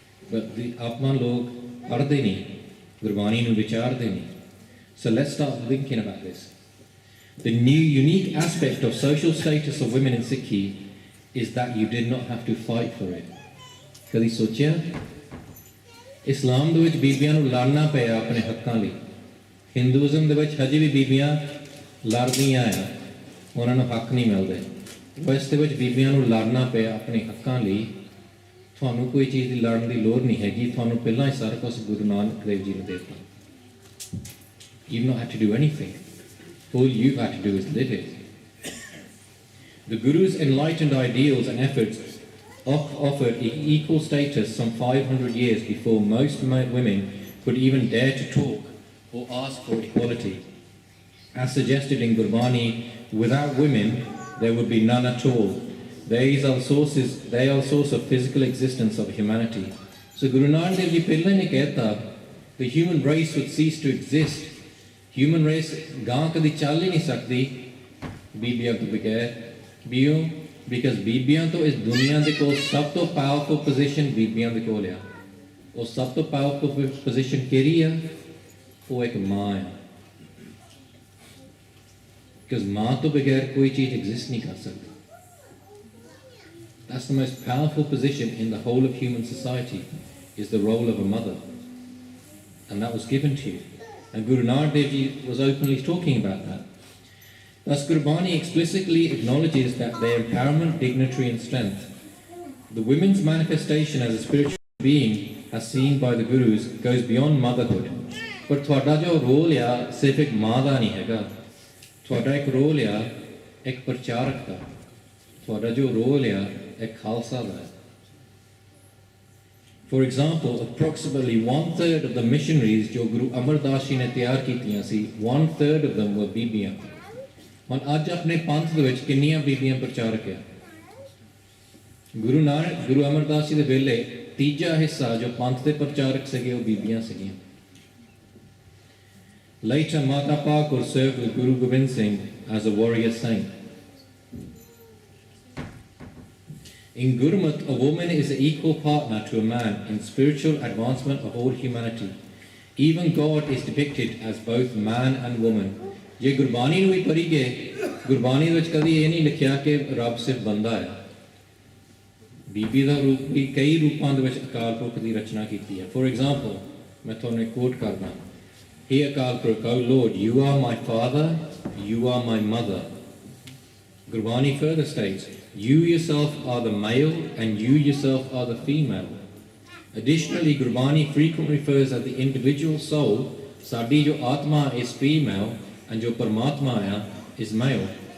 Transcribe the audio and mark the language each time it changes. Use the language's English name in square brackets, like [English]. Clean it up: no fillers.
[Punjabi] But the Apman log padde nahi, Gurbani nu vicharde nahi. [English] So let's start thinking about this. The new unique aspect of social status of women in Sikhi is that you did not have to fight for it. [Punjabi] Kadi sochya? Islam ਦੇ ਵਿੱਚ ਬੀਬੀਆਂ ਨੂੰ ਲੜਨਾ ਪਿਆ ਆਪਣੇ ਹੱਕਾਂ ਲਈ। Hinduism ਦੇ ਵਿੱਚ ਹਜੇ ਵੀ ਬੀਬੀਆਂ ਲੜਦੀਆਂ ਆ, ਉਹਨਾਂ ਨੂੰ ਹੱਕ ਨਹੀਂ ਮਿਲਦੇ। ਵੈਸ ਦੇ ਵਿੱਚ ਬੀਬੀਆਂ ਨੂੰ ਲੜਨਾ ਪਿਆ ਆਪਣੇ ਹੱਕਾਂ ਲਈ। ਤੁਹਾਨੂੰ ਕੋਈ ਚੀਜ਼ ਦੀ ਲੜਨ ਦੀ ਲੋੜ ਨਹੀਂ ਹੈਗੀ, ਤੁਹਾਨੂੰ ਪਹਿਲਾਂ ਹੀ ਸਾਰਾ ਕੁਝ ਗੁਰੂ ਨਾਨਕ ਦੇਵ ਜੀ ਨੇ ਦੇ ਦਿੱਤਾ। [English] You've not had to do anything. All you've had to do is live it. The Guru's enlightened ideals and efforts offered equal status some 500 years before most women could even dare to talk or ask for equality. As suggested in Gurbani, without women there would be none at all. They are the source of physical existence of humanity. So Guru Nanak Dev Ji [Punjabi] pehla ne kehta, [English] the human race would cease to exist. Human race [Punjabi] gaah kadi chal hi nahi sakdi ਬੀਬੀਆਂ ਤੋਂ ਬਗੈਰ। ਬਿਓ [English] because [Punjabi] ਬੀਬੀਆਂ ਤੋਂ ਇਸ ਦੁਨੀਆ ਦੇ ਕੋਲ ਸਭ ਤੋਂ ਪਾਵਰਫੁਲ ਪੋਜੀਸ਼ਨ ਬੀਬੀਆਂ ਦੇ ਕੋਲ ਆ। ਉਹ ਸਭ ਤੋਂ ਪਾਵਰਫੁਲ ਪੋਜੀਸ਼ਨ ਕਿਹੜੀ ਆ? ਉਹ ਇੱਕ ਮਾਂ ਆ। [English] because [Punjabi] ਮਾਂ ਤੋਂ ਬਗੈਰ ਕੋਈ ਚੀਜ਼ ਐਗਜ਼ਿਸਟ ਨਹੀਂ ਕਰ ਸਕਦੀ। [English] That's the most powerful position in the whole of human society, is the role of a mother. And that was given to you. And Guru Nanak Dev Ji was openly talking about that. Thus Gurbani explicitly acknowledges that their empowerment, dignity and strength. The women's manifestation as a spiritual being, as seen by the Gurus, goes beyond motherhood. But [Punjabi] ਤੁਹਾਡਾ ਜੋ role ਆ ਸਿਰਫ ਇੱਕ ਮਾਂ ਦਾ ਨਹੀਂ ਹੈਗਾ। ਤੁਹਾਡਾ ਇੱਕ ਰੋਲ ਆ ਇੱਕ ਪ੍ਰਚਾਰਕ ਦਾ। ਤੁਹਾਡਾ ਜੋ ਰੋਲ ਆ ਇੱਕ ਖਾਲਸਾ ਦਾ ਹੈ। [English] For example, approximately 1/3 of the missionaries [Punjabi] ਜੋ ਗੁਰੂ ਅਮਰਦਾਸ ਜੀ ਨੇ ਤਿਆਰ ਕੀਤੀਆਂ ਸੀ, [English] 1/3 of them were ਬੀਬੀਆਂ। [Punjabi] ਹੁਣ ਅੱਜ ਆਪਣੇ ਪੰਥ ਦੇ ਵਿੱਚ ਕਿੰਨੀਆਂ ਬੀਬੀਆਂ ਪ੍ਰਚਾਰਕ ਆ? ਗੁਰੂ ਅਮਰਦਾਸ ਜੀ ਦੇ ਵੇਲੇ ਤੀਜਾ ਹਿੱਸਾ ਜੋ ਪੰਥ ਦੇ ਪ੍ਰਚਾਰਕ ਸੀਗੇ ਉਹ ਬੀਬੀਆਂ ਸੀਗੀਆਂ। [English] Later, Mata Pakur served with Guru Gobind Singh as a warrior saint. In Gurmat, a woman is an equal partner to a man in spiritual advancement of all humanity. Even God is depicted as both man and woman. [Punjabi] ਜੇ ਗੁਰਬਾਣੀ ਨੂੰ ਵੀ ਪੜ੍ਹੀ ਗਏ, ਗੁਰਬਾਣੀ ਵਿੱਚ ਕਦੀ ਇਹ ਨਹੀਂ ਲਿਖਿਆ ਕਿ ਰੱਬ ਸਿਰਫ ਬੰਦਾ ਹੈ। ਬੀਬੀ ਦਾ ਰੂਪ ਵੀ ਕਈ ਰੂਪਾਂ ਦੇ ਵਿੱਚ ਅਕਾਲ ਪੁਰਖ ਦੀ ਰਚਨਾ ਕੀਤੀ ਹੈ। [English] for example, [Punjabi] ਮੈਂ ਤੁਹਾਨੂੰ ਇੱਕ ਕੋਟ ਕਰਦਾ। [English] He Akal Purkh, O Lord, you are my father, you are my mother. Gurbani further states, you yourself are the male and you yourself are the female. Additionally, Gurbani frequently refers as the individual soul, [Punjabi] Sadi jo [English] Atma is female and jo Paramatma is male.